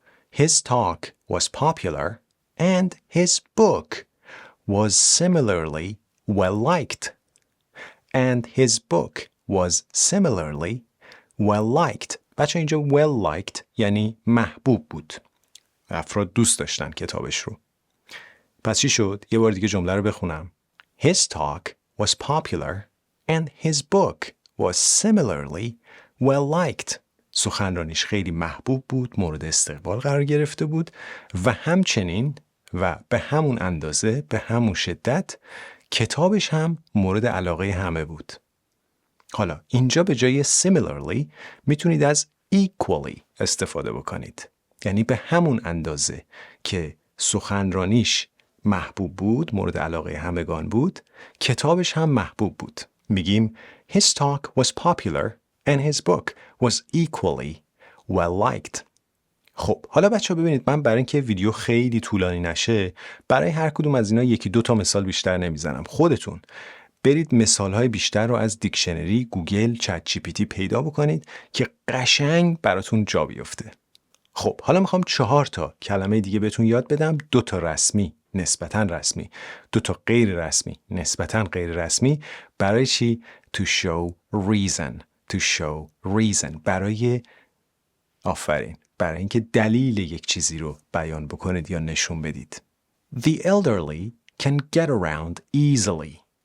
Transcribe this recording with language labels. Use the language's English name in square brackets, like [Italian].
[English] His talk was popular and his book was similarly well-liked. And his book was similarly well-liked. [Persian] بچه اینجا well-liked یعنی محبوب بود. افراد دوست داشتن کتابش رو. پس چی شد؟ یه بار دیگه جمله رو بخونم. [English] His talk was popular and his book was similarly well-liked. [Persian] سخنرانیش خیلی محبوب بود، مورد استقبال قرار گرفته بود و همچنین و به همون اندازه، به همون شدت کتابش هم مورد علاقه همه بود. حالا اینجا به جای similarly میتونید از equally استفاده بکنید. یعنی به همون اندازه که سخنرانیش محبوب بود، مورد علاقه همگان بود، کتابش هم محبوب بود. [English] میگیم his talk was popular and his book was equally well-liked. [Persian] خب حالا بچه ها ببینید من برای اینکه ویدیو خیلی طولانی نشه برای هر کدوم از اینا یکی دو تا مثال بیشتر نمیزنم. خودتون برید مثالهای بیشتر رو از دیکشنری، گوگل، چت جی پی تی پیدا بکنید که قشنگ براتون جا بیفته. خب حالا میخوام 4 تا کلمه دیگه بهتون یاد بدم. 2 تا رسمی، نسبتاً رسمی. 2 تا غیر رسمی، نسبتاً غیر رسمی. برای چی؟ [English] To show reason. To show reason. [Persian] برای اینکه دلیل یک چیزی رو بیان بکنید یا نشون بدید. [English] The elderly can get around easily.